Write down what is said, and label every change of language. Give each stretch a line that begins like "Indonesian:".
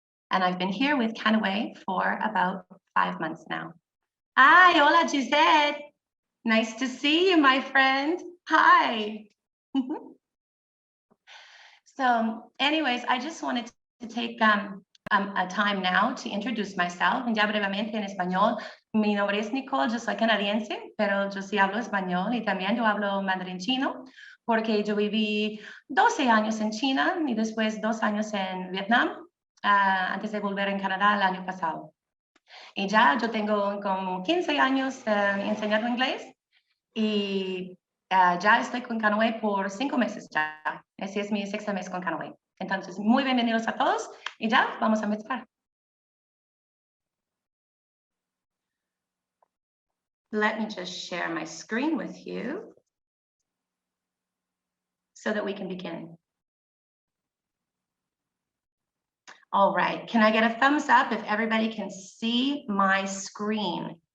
English: And I've been here with Canaway for about 5 months now. Hi, hola, Gisette. Nice to see you, my friend. Hi. So anyways, I just wanted to take a time now to introduce myself.
Spanish: Ya brevemente en español. Mi nombre es Nicole, yo soy canadiense, pero yo sí hablo español y también yo hablo mandarín chino, porque yo viví 12 años en China y después 2 años en Vietnam, antes de volver en Canadá el año pasado. Y ya yo tengo como 15 años enseñando inglés y ya estoy con Canaway por 5 meses ya. Ese es mi 6º mes con Canaway. Entonces, muy bienvenidos a todos y ya vamos a empezar.
English: Let me just share my screen with you so that we can begin. All right, can I get a thumbs up if everybody can see my screen?